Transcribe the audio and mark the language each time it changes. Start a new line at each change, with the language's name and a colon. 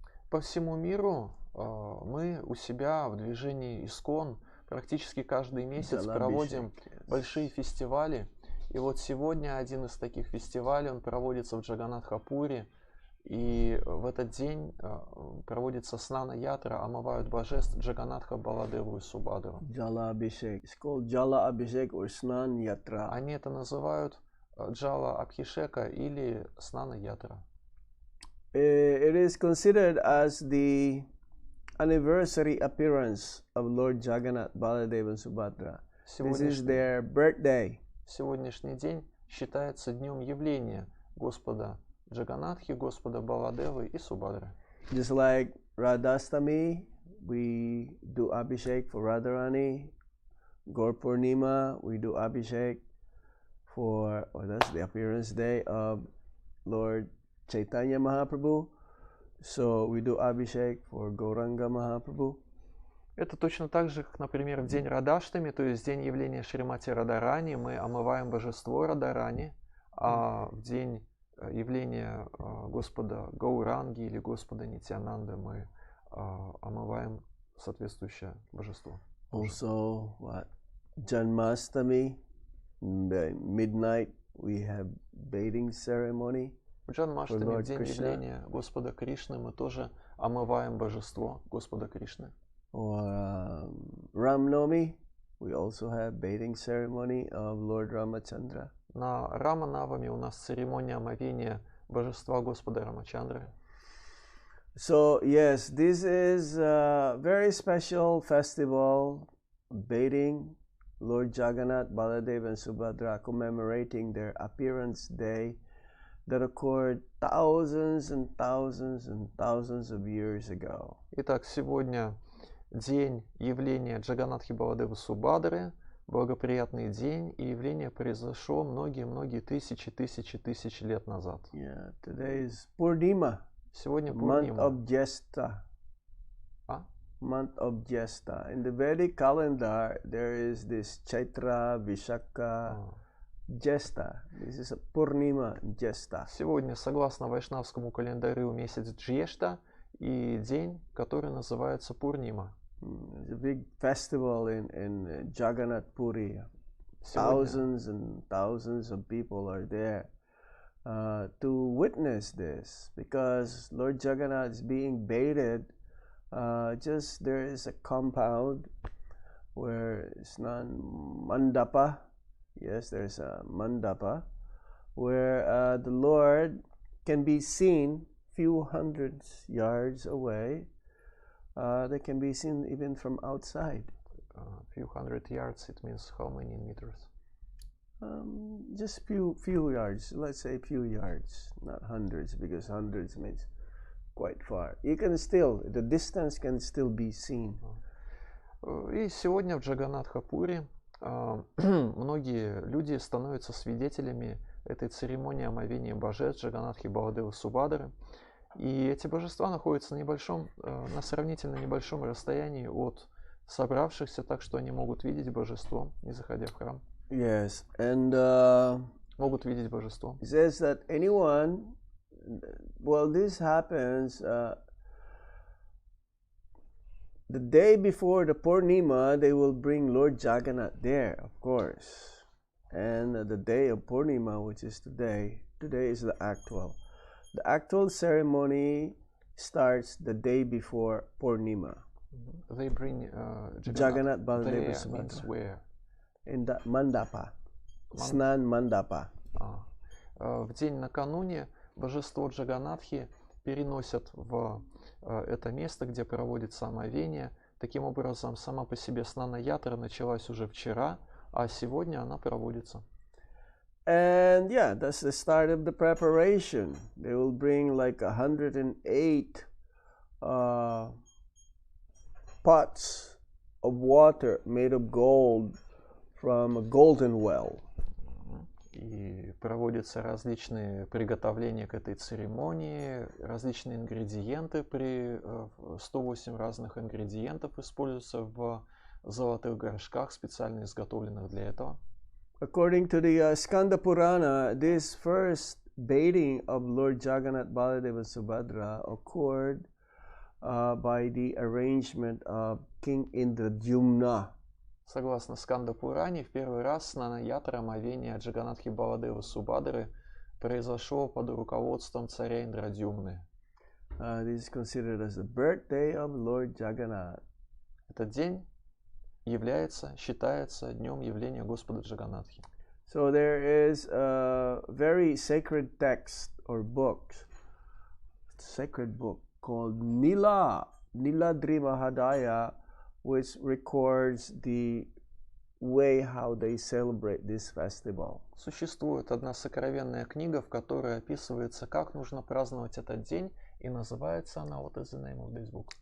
Russian: По всему миру мы у себя в движении ИСККОН практически каждый месяц проводим большие фестивали. И вот сегодня один из таких фестивалей, он проводится в Джаганнатхапуре. И в этот день проводится Снана Ятра, омывают божеств Джаганнатха, Баладеву и Субадру.
English: Jala Abhishek. It's called Jala Abhishek or Snan Yatra.
Russian: Они это называют Джала Абхишека или Снана Ятра.
English: It is considered as the anniversary appearance of Lord Jagannath, Baladev and Subhadra. This is their birthday.
Russian: Сегодняшний день считается днем явления Господа Джаганнатхи, Господа Баладевы и Субадры.
English: Just like Radhastami, we do Abhishek for Radharani. Gaur Purnima, we do Abhishek for, that's the appearance day of Lord Chaitanya Mahaprabhu. So we do Abhishek for Gauranga Mahaprabhu.
Russian: Это точно так же, как, например, в день Радhaштами, то есть день явления Шримати Радharani, мы омываем божество Радharani, а в день явления Господа Гауранги или Господа Нитьянанды мы омываем соответствующее божество.
English: Also, Janmastami, midnight, we have bathing ceremony.
Russian: В Джанмаштами, в день явления Господа Кришны, мы тоже омываем божество Господа Кришны.
English: Or Ramnami, we also have bathing ceremony of Lord Ramachandra.
Russian: На Раманавами у нас церемония омовения божества Господа Рамачандры.
English: So yes, this is a very special festival, bathing Lord Jagannath, Baladev and Subhadra, commemorating their appearance day that occurred thousands and thousands and thousands of years ago.
Russian: Итак, сегодня день явления Джаганнатхи Баладевы Субадры, благоприятный день, и явление произошло многие-многие тысячи лет назад.
English: Yeah, today is Purnima.
Russian: Сегодня
English: Month
Russian: Пурнима.
English: of Jesta. Month of Jesta. In the Vedic calendar, there is this Chaitra, Vishaka, Jesta. This is a Purnima Jesta. Сегодня, согласно вайшнавскому календарю, месяц Джешта и день, который называется Пурнима. It's a big festival in Jagannath Puri. Thousands and thousands of people are there to witness this, because Lord Jagannath is being bathed. Just there is a compound where it's not mandapa. Yes, there's a mandapa where the Lord can be seen few hundreds yards away. They can be seen even from outside. Few hundred yards, it means how many meters? Just few yards. Let's say few yards, not hundreds, because hundreds means quite far. You can still, the distance can still be seen.
Russian: И сегодня в Джаганатха-Пури многие люди становятся свидетелями этой церемонии омовения божеств Джаганатхи Баладевы Субадры. И эти божества находятся на сравнительно небольшом расстоянии от собравшихся, так что они могут видеть божество, не заходя в храм.
English: Yes, and
Russian: Могут видеть божество.
English: it says that anyone, well, this happens the day before the Purnima, they will bring Lord Jagannath there, of course. And the day of Purnima, which is today is the actual. The actual ceremony starts the day before Purnima. They bring Jagannath Baladeva there means Subhadra. where? In the Mandapa. Snan Mandapa.
Russian: В день накануне божество Джаганатхи переносят в это место, где проводится омовение. Таким образом, сама по себе Снана Ятра началась уже вчера, а сегодня она проводится.
English: And yeah, that's the start of the preparation. They will bring like 108 pots of water made of gold from a golden well.
Russian: И проводятся различные приготовления к этой церемонии, различные ингредиенты, 108 разных ингредиентов используются в золотых горшках, специально изготовленных для этого.
English: According to the Skanda Purana, this first bathing of Lord Jagannath Baladeva Subhadra occurred by the arrangement of King Indradyumna.
Russian: Согласно Сканда Пуране, в первый раз Снана Ятра омовение Джаганатхи Баладевы Субадры произошло под руководством царя Индрадюмны.
English: This is considered as the birthday of Lord Jagannath.
Russian: Этот день считается днем явления Господа Джаганатхи.
English: So there is a very sacred text or book, sacred book called Niladri Mahadaya, which records the way how they celebrate this festival.
Russian: Существует одна сокровенная книга, в которой описывается, как нужно праздновать этот день, и называется она,
English: what is the name of this book?